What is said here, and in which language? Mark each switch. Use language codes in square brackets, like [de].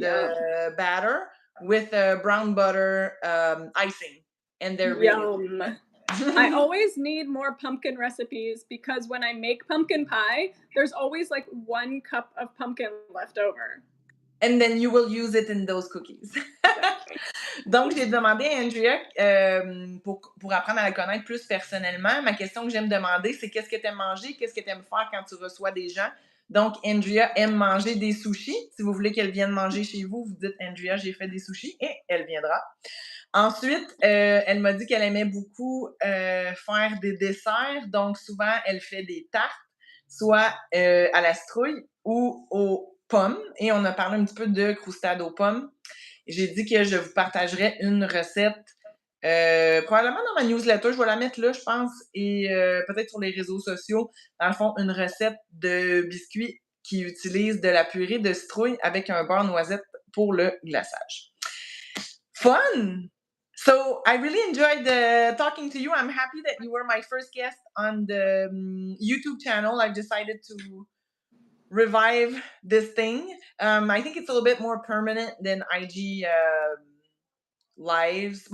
[en] the batter with brown butter icing, and they're really Yum. I good. always need more pumpkin recipes because when I make pumpkin pie, there's always like 1 cup of pumpkin left over. And then you will use it in those cookies. Exactly. [fr] Donc, j'ai demandé à Andrea, pour apprendre à la connaître plus personnellement, ma question que j'aime demander, c'est qu'est-ce que tu aimes manger, qu'est-ce que tu aimes faire quand tu reçois des gens. Donc, Andrea aime manger des sushis. Si vous voulez qu'elle vienne manger chez vous, vous dites Andrea, j'ai fait des sushis et elle viendra. Ensuite, elle m'a dit qu'elle aimait beaucoup faire des desserts. Donc, souvent, elle fait des tartes, soit à la citrouille ou aux pommes. Et on a parlé un petit peu de croustade aux pommes. J'ai dit que je vous partagerais une recette, probablement dans ma newsletter. Je vais la mettre là, je pense, et peut-être sur les réseaux sociaux. Dans le fond, une recette de biscuits qui utilise de la purée de citrouille avec un beurre noisette pour le glaçage. [en] Fun! So I really enjoyed talking to you. I'm happy that you were my first guest on the YouTube channel. I've decided to revive this thing. I think it's a little bit more permanent than IG lives.